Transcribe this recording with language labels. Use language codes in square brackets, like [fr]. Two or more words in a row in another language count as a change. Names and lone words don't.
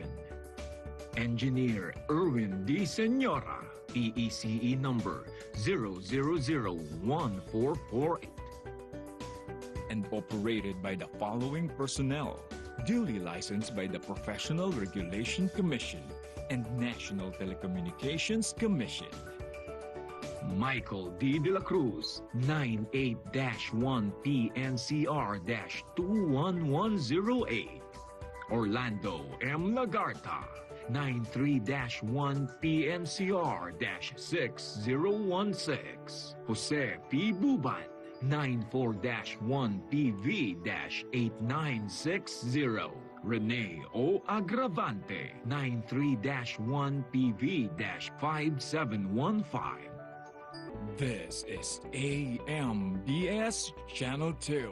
[en] Engineer Erwin D. Senora, PECE number 0001448. And operated by the following personnel, duly licensed by the Professional Regulation Commission and National Telecommunications Commission. Michael D. De La Cruz, 98-1 PNCR-21108. Orlando M. Lagarta, 93-1 PNCR-6016. Jose P. Buban, 94-1 PV-8960. Rene O. Agravante, 93-1 PV-5715. This is AMBS Channel 2.